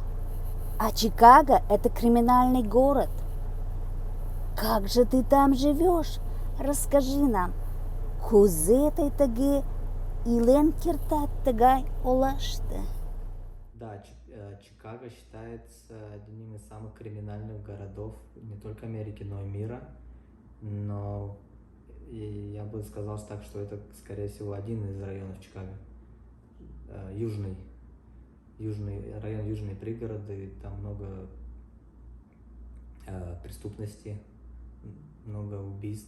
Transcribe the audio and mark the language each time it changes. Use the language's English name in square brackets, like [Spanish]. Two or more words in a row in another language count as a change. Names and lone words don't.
[Russian] А Чикаго – это криминальный город. Как же ты там живешь? Расскажи нам. [Mari] Кузе ты таги илен киртат тагай олаште? [Russian] Да, Чикаго считается одним из самых криминальных городов не только Америки, но и мира. Но я бы сказал так, что это, скорее всего, один из районов Чикаго. Южный район, южные пригороды, там много преступности, много убийств.